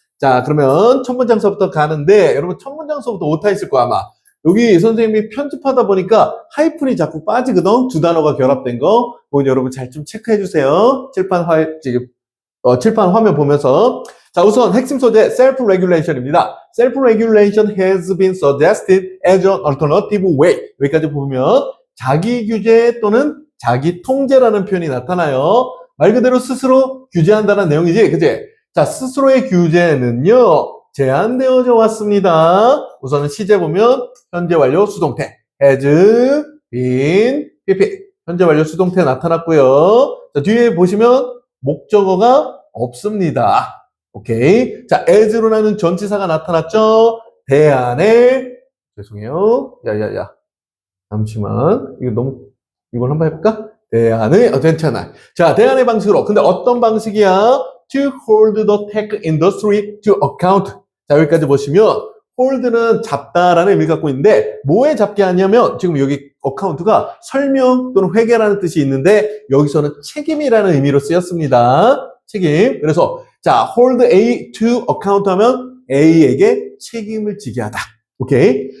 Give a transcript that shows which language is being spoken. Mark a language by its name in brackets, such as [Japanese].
[Korean] 자, 그러면 첫 문장서부터 가는데 여러분 첫 문장서부터 오타 있을 거야 아마. 여기 선생님이 편집하다 보니까 하이픈이 자꾸 빠지거든. 두 단어가 결합된 거. 그건 여러분 잘 좀 체크해 주세요. 칠판 화면 보면서. 자, 우선 핵심 소재 self-regulation입니다. [English] self-regulation has been suggested as an alternative way. [Korean] 여기까지 보면 자기 규제 또는 자기 통제라는 표현이 나타나요. 말 그대로 스스로 규제한다는 내용이지, 그치? 자, 스스로의 규제는요, 제한되어져 왔습니다. 우선은 시제 보면 현재 완료 수동태 has been pp 현재 완료 수동태 나타났고요. 자, 뒤에 보시면 목적어가 없습니다. 오케이. 자, as로 나는 전치사가 나타났죠. 대안에 죄송해요. 야야야. 잠시만. 이걸 한번 해볼까? 대안의 괜찮아. 자, 대안의 방식으로. 근데 어떤 방식이야? [English] To hold the tech industry to account. [Korean] 자, 여기까지 보시면 hold는 잡다라는 의미를 갖고 있는데 뭐에 잡게 하냐면 지금 여기 account가 설명 또는 회계라는 뜻이 있는데 여기서는 책임이라는 의미로 쓰였습니다. 책임. 그래서 자, [English] hold A to account [Korean] 하면 A에게 책임을 지게 하다. 오케이.